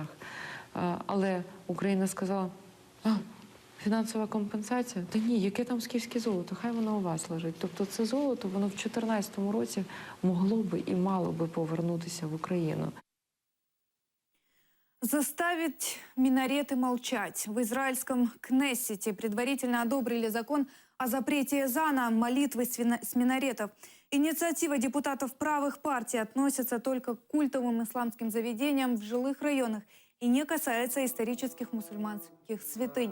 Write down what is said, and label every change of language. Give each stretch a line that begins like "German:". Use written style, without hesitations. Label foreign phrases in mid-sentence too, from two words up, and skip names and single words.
Ukrainian: Але Україна сказала: фінансова компенсація? Та ні, яке там скіфське золото, хай воно у вас лежить. Тобто це золото, воно в 2014 році могло би і мало би повернутися в Україну.
Russian: Заставить минареты молчать. В израильском Кнессете предварительно одобрили закон о запрете эзана, молитвы с минаретов. Инициатива депутатов правых партий относится только к культовым исламским заведениям в жилых районах и не касается исторических мусульманских святынь.